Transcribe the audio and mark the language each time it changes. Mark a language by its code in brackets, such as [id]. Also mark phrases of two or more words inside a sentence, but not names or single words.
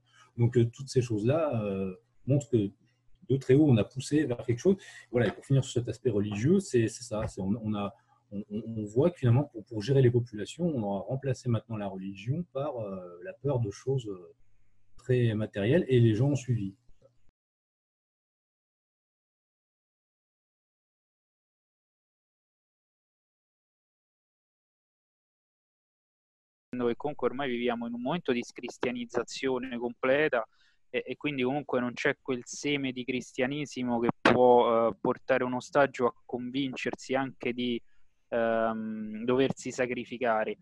[fr] Donc toutes ces choses-là montrent que de très haut, on a poussé vers quelque chose. Voilà, et pour finir sur cet aspect religieux, c'est ça. On voit que finalement, pour gérer les populations, on a remplacé maintenant la religion par la peur de choses très matérielles, et les gens ont suivi. [it] Che comunque ormai viviamo in un momento di scristianizzazione completa e quindi comunque non c'è quel seme di cristianesimo che può portare un ostaggio a convincersi anche di doversi sacrificare.